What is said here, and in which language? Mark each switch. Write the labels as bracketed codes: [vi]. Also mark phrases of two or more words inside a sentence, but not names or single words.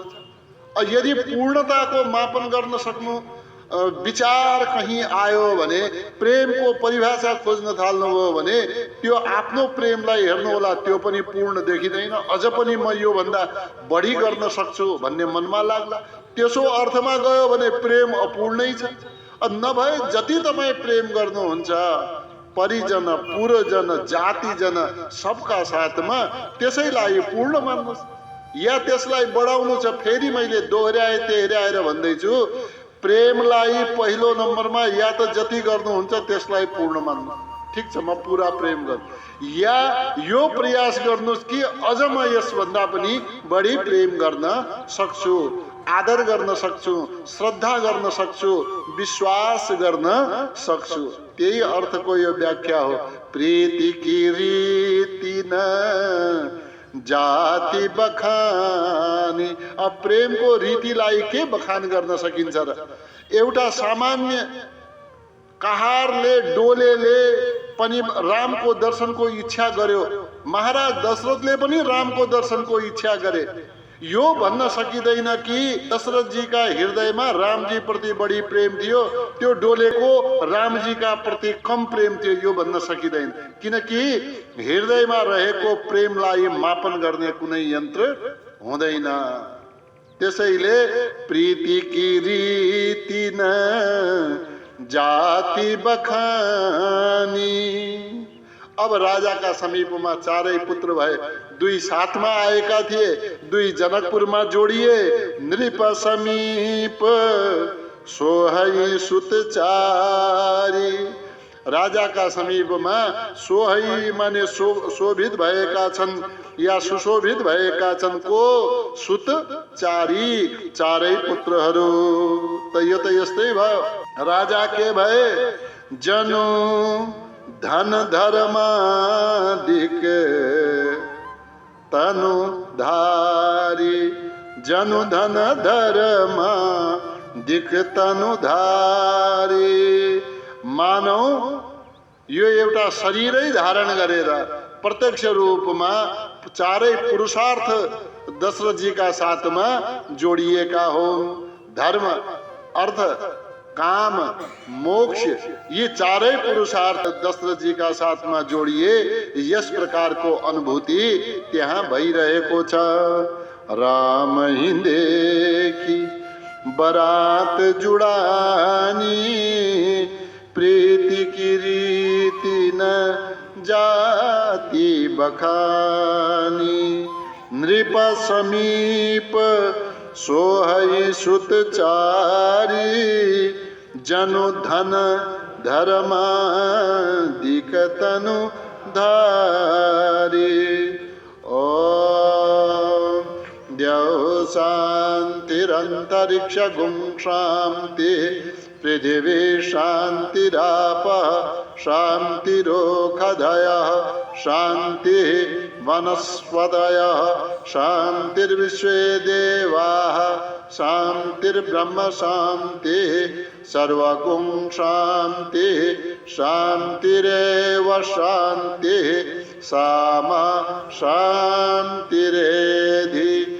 [ne] यदि पूर्णताको मापन गर्न सक्नु विचार कहीँ आयो भने, प्रेमको परिभाषा खोज्न थाल्नुभयो भने त्यो आफ्नो प्रेमलाई हेर्नु होला, त्यो पनि पूर्ण देखिँदैन। अझ पनि म यो भन्दा बढी गर्न सक्छु भन्ने मनमा लाग्ला। त्यसो अर्थमा गयो भने प्रेम अपूर्णै छ। नभए जति तपाईँ प्रेम गर्नुहुन्छ परिजन पुरजन जातिजन सबका साथमा, त्यसैलाई पूर्ण मान्नुहोस्। या त्यसलाई बढाउनु छ, फेरि मैले दोहोर्याएर भन्दैछु, प्रेमलाई पहिलो नम्बरमा या त जति गर्नुहुन्छ त्यसलाई पूर्ण मान्नु। ठिक छ, म पूरा प्रेम गर्छु। या यो प्रयास गर्नुहोस् कि अझ म यसभन्दा पनि बढी प्रेम गर्न सक्छु, आदर गर्न सक्छु, श्रद्धा गर्न सक्छु, विश्वास गर्न सक्छु। त्यही अर्थको यो व्याख्या हो। [awa] प्रीति की रीति न जाति बखानी। [ne] अब प्रेमको रीतिलाई के बखान गर्न सकिन्छ र? एउटा सामान्य कहारले डोलेले पनि रामको दर्शनको इच्छा गर्यो, महाराज दशरथले पनि रामको दर्शनको इच्छा गरे। यो भन्न सकिँदैन कि दशरथजीका हृदयमा रामजी प्रति बढी प्रेम थियो, त्यो डोलेको रामजीका प्रति कम प्रेम थियो, यो भन्न सकिँदैन। किनकि हृदयमा रहेको प्रेमलाई मापन गर्ने कुनै यन्त्र हुँदैन। त्यसैले [awa] प्रीति की रीति न जाति बखानी। [ne] अब राजाका समीपमा चारै पुत्र भए, दुई साथमा आएका थिए, दुई जनकपुरमा जोडिए। [awa] नृप समीप सोहै सुत चारी, [ne] राजाका समीपमा सोहै माने शोभित भएका छन् या सुशोभित भएका छन् को? [awa] सुत चारी, [ne] चारै पुत्रहरू। त यो त यस्तै भयो। राजा के भए? [awa] जनु धन धर्मादिक तनु धारी, जनु धन धर्मा दिक तनु धारी। [ne] मानौ यो एउटा शरीरै धारण गरेर प्रत्यक्ष रूपमा चारै पुरुषार्थ दशरथजीका साथमा जोडिएका हुन्। धर्म, अर्थ, काम, मोक्ष, ये चारै पुरुषार्थ दशरथजीका साथमा जोडिए। यस प्रकारको अनुभूति त्यहाँ भइरहेको छ। [awa] राम हिँडेकी बरात जुडानी, प्रीति की रीति न जाति बखानी। नृप समीप सोहै सुत चारी, जनु धन धर्मादिक तनु धारी। [sa] ओम द्यौ शान्तिरन्तरिक्ष गुं शान्ति, पृथिवी शान्तिराप शान्तिरोषधयः, शान्ति वनस्पतयः, शान्तिर्विश्वे देवाः, शान्तिर्ब्रह्म शान्तिः, सर्वगुं शान्तिः, शान्तिरेव शान्तिः, सामा शान्तिरेधि।